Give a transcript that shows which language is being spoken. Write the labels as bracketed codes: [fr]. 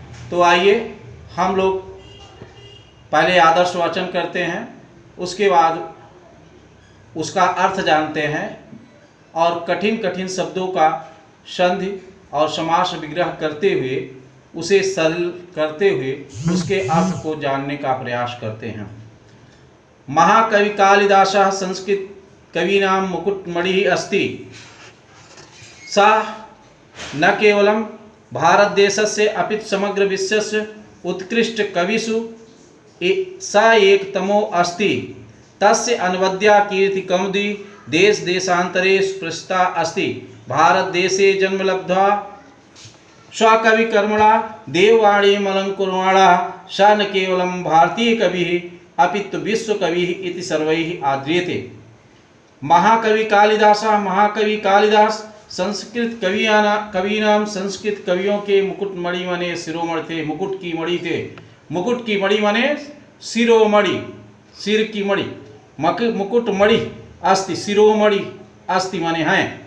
[hi] तो आइए हम लोग पहले आदर्श वाचन करते हैं, उसके बाद उसका अर्थ जानते हैं और कठिन कठिन शब्दों का संधि और समास विग्रह करते हुए, उसे सरल करते हुए उसके अर्थ को जानने का प्रयास करते हैं। [sa] महाकवि कालिदासः संस्कृत कवीनां मुकुटमणिः अस्ति। सः न केवलं भारतदेशस्य अपि समग्र विश्वस्य उत्कृष्ट कविषु स एकतमो अस्ति। तस्य अनवद्या कीर्ति कौमुदी देश देशांतरेषु प्रसिद्धा अस्ति। भारत देशे जन्म लब्ध्वा स्वकवि कर्मणा देववाणीम् अलंकुर्वाणः स न केवलं भारतीय कविः अपितु विश्व कविः इति सर्वैः आद्रियते। [hi] महाकवि कालिदासः, महाकवि कालिदास [sa] संस्कृत कवीनाम [hi] संस्कृत कवियों के मुकुटमणि माने शिरोमणि थे, मुकुट की मणि थे। मुकुट की मणि माने शिरोमणि, सिर की मणि, [sa] मुकुटमणि अस्ति, शिरोमणि अस्ति [hi] माने हैं।